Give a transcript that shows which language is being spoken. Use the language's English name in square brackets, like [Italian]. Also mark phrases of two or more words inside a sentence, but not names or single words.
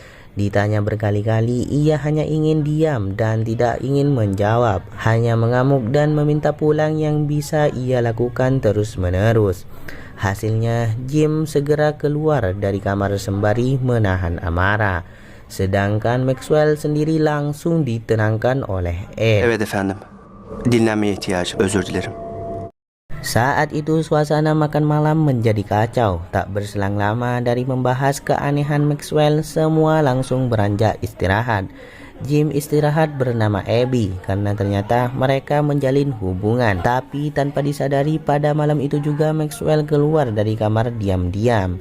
[Indonesian] Ditanya berkali-kali, ia hanya ingin diam dan tidak ingin menjawab, hanya mengamuk dan meminta pulang yang bisa ia lakukan terus-menerus. Hasilnya, Jim segera keluar dari kamar sembari menahan amarah. Sedangkan Maxwell sendiri langsung ditenangkan oleh Ed. [Turkish] Evet efendim. Dinlenmeye ihtiyacım. Özür dilerim. [Indonesian] Saat itu suasana makan malam menjadi kacau. Tak berselang lama dari membahas keanehan Maxwell, semua langsung beranjak istirahat. Jim istirahat bernama Abby karena ternyata mereka menjalin hubungan. Tapi tanpa disadari pada malam itu juga Maxwell keluar dari kamar diam-diam.